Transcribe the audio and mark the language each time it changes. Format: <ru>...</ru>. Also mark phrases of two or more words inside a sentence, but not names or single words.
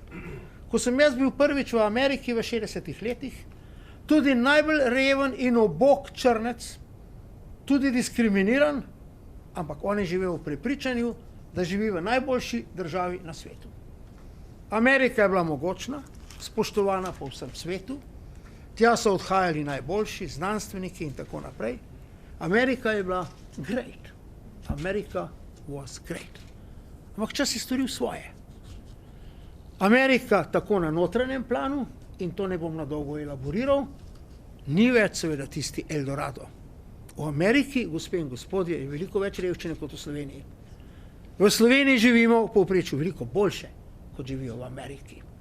<sl>Ko sem jaz bil prvič v Ameriki v 60-ih letih, tudi najbolj reven in obok črnec, tudi diskriminiran, ampak on je živel v prepričanju, da živi v najboljši državi na svetu. Amerika je bila mogočna, spoštovana po vsem svetu, tja so odhajali najboljši, znanstveniki in tako naprej. Amerika je bila great.</sl> <en>America was great.</en> <sl>Ampak čas je storil svoje. Amerika tako na notranjem planu, in to ne bom na dolgo elaboriral, ni več seveda tisti Eldorado. V Ameriki, gospe in gospodje, je veliko več revščine kot v Sloveniji. V Sloveniji živimo v povprečju veliko boljše, kot živijo v Ameriki.</sl>